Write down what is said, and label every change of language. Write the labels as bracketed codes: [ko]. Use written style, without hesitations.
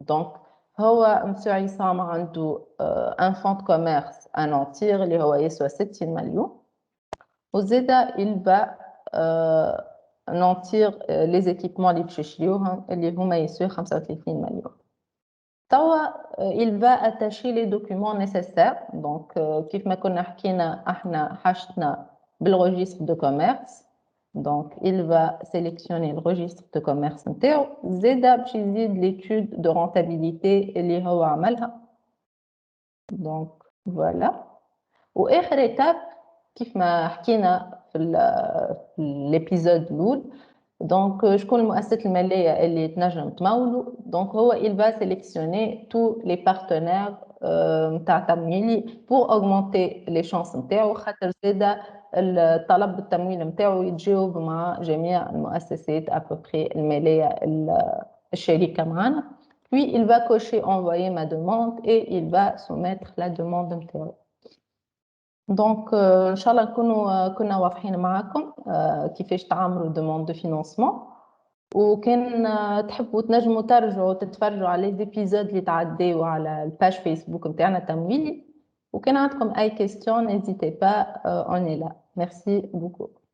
[ar] دونك هو مسيو عصام عنده ان فون كوميرس انونتير اللي هو يسوى 60 مليون وزادا [fr] il va [ar] نونتير لي زيكيبمون اللي باش يشريوهم اللي هما يسوى 35 مليون. [fr] توا il va attacher les documents nécessaires. [ar] donc كيف ما كنا حكينا احنا حاجتنا بالregistre de commerce. [fr] donc il va sélectionner le registre de commerce [ar] نتاعو زادا باش يزيد [fr] l'étude de rentabilité [ar] اللي هو عملها. [fr] donc voilà. [ar] واخر étape كيف ما حكينا في الابيزود الاول دونك شكون المؤسسات الماليه اللي تنجم تمولوا. دونك هو [fr] il va sélectionner tous les partenaires [ar] نتاع تمويلي [fr] pour augmenter les chances [ar] نتاعو خاطر زاده الطلب بالتمويل نتاعو يتجاوب مع جميع المؤسسات ابوبري الماليه الشركه معنا. [fr] puis il va cocher envoyer ma demande et il va soumettre la demande نتاعو. [ar] دونك ان شاء الله كنا واضحين معكم كيفاش تعملوا دوموند دو فينانسمون. وكان تحبوا تنجموا ترجعوا تتفرجوا على لي زيبيزود اللي تعداو على الباج فيسبوك نتاعنا تمويلي. وكان عندكم اي كيستيون نيزيتي با اون اي لا. ميرسي بوكو.